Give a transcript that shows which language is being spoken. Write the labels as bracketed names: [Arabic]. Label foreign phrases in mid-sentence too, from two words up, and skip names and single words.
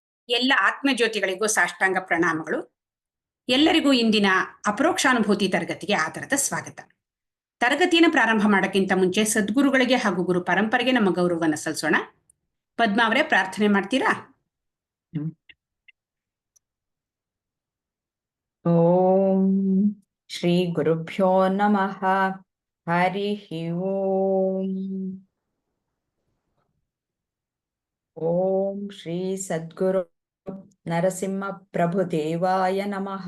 [Kannada] ಎಲ್ಲ ಆತ್ಮಜ್ಯೋತಿಗಳಿಗೂ ಸಾಷ್ಟಾಂಗ ಪ್ರಣಾಮಗಳು. ಎಲ್ಲರಿಗೂ ಇಂದಿನ ಅಪರೋಕ್ಷಾನುಭೂತಿ ತರಗತಿಗೆ ಆದರದ ಸ್ವಾಗತ. ತರಗತಿಯನ್ನು ಪ್ರಾರಂಭ ಮಾಡೋಕ್ಕಿಂತ ಮುಂಚೆ ಸದ್ಗುರುಗಳಿಗೆ ಹಾಗೂ ಗುರು ಪರಂಪರೆಗೆ ನಮ್ಮ ಗೌರವವನ್ನು ಸಲ್ಲಿಸೋಣ. ಪದ್ಮಾ ಅವರೇ, ಪ್ರಾರ್ಥನೆ ಮಾಡ್ತೀರಾ? [Sanskrit] ಓಂ ಶ್ರೀ ಗುರುಭ್ಯೋ ನಮಃ. ಹರಿ ಓಂ. ಓಂ ಶ್ರೀ ಸದ್ಗುರು ನರಸಿಂಹ ಪ್ರಭು ದೇವಾಯ ನಮಃ.